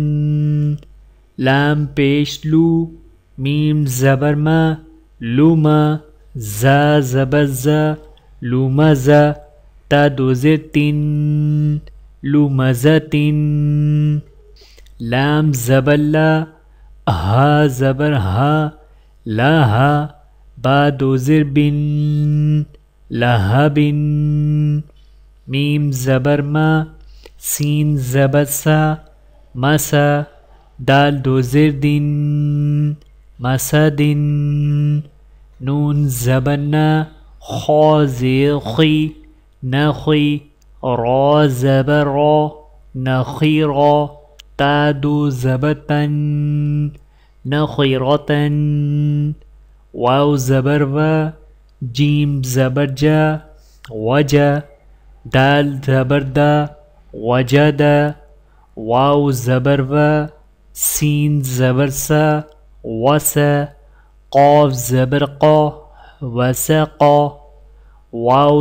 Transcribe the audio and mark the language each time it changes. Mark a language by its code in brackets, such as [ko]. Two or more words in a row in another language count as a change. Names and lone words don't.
[ur] لام پیش لو، میم زبر ما، لوما، زا زبر زا، لومزا، تا دو زیر تین، لومزتن۔ لام زبر لا، ہا زبر ہا، لاہا، با دو زیر بن، لہبن۔ میم زبر ما، سین زبر سا، مسا، دال دو زیر دن، مسدن۔ نون زبر نا، خا زیر خی، نخی، را زبر را، نخیرا، تا دو زبر تن، نخیرتن۔ واو زبر و، جیم زبر جا، وجا، دال زبر دا، وجدا، واو زبر و، سین زبر سا، وسا، قاف زبر قا، وسقا، واو